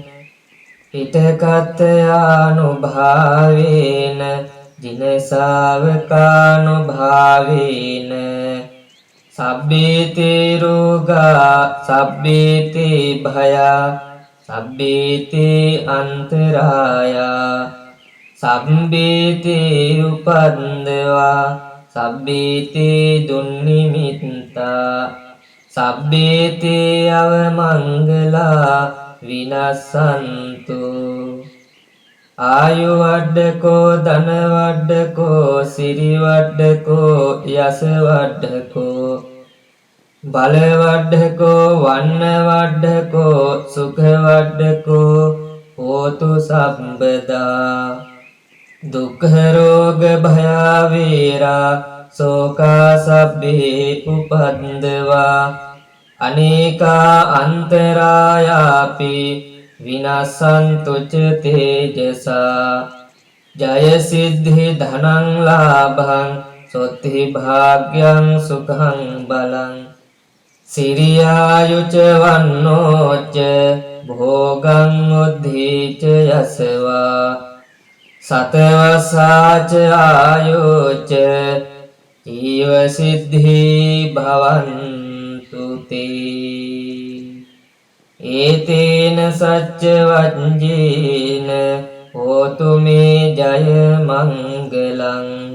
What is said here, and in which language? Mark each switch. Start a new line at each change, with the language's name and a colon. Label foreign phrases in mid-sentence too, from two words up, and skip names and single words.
Pali: පිටකත්යානුභාවේන ජින ශාවකානුභාවේන සබ්බේති රෝගා සබ්බේති භයා සබ්බේති අන්තරායා සබ්බේති උපන්දවා සබ්බේති දුන්නිමිත්තා සබ්බේති අවමංගලා විනස්සන්තු ආයු වඩ්ඩකෝ ධන වඩ්ඩකෝ සිරි වඩ්ඩකෝ යස වඩ්ඩකෝ බල වඩ්ඩකෝ වන්න වඩ්ඩකෝ සුඛ වඩ්ඩකෝ හෝතු සම්පදා දුක්ඛ රෝග භය වේරා සෝකා සබ්බේ උපද්දවා අනේකා අන්තරායාපි විනසන්තු ච තේජසා ජය සිද්ධි ධනං ලාභං සොත්ති භාග්‍යං සුඛං බලං සිරියායුච වන්නෝච භෝගං උද්ධීච යසවා සතවසාච ආයෝච ඊව සිද්ධි භවන්තු තේ ඒතේන සච්ච වජ්ජේන හෝතු මේ ජය මංගලං